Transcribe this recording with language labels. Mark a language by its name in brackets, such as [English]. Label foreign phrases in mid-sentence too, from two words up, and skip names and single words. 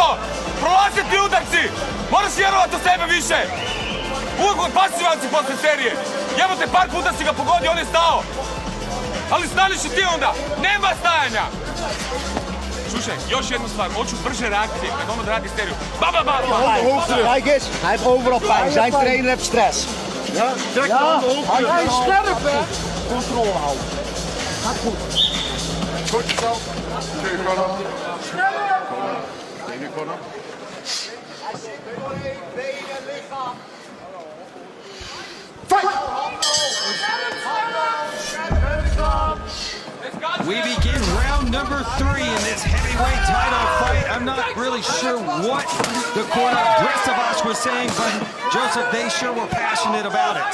[Serbian] Prolaze ti udarci. Moraš vjerovati u sebe više. Uvijek pasivan si posle serije. Jebote, par puta si ga pogodio, on je stao. Ali staneš i ti onda. Nema stajanja. Slušaj, još jednu stvar. Hoću brže reakcije. Kad on odradi seriju. Ba, ba, ba, ba. [Dutch] Kijk eens, hij heeft overal pijn. Zijn trainer heeft stress. Ja, trek de handen op. Hij is scherp, hè? Controle houden. Gaat goed. Goed zo. Tweede corner. Tweede corner. [English] We begin round number 3 in this heavyweight title fight. I'm not really sure what the corner of Brestovac was saying, but Joseph, they sure were passionate about it.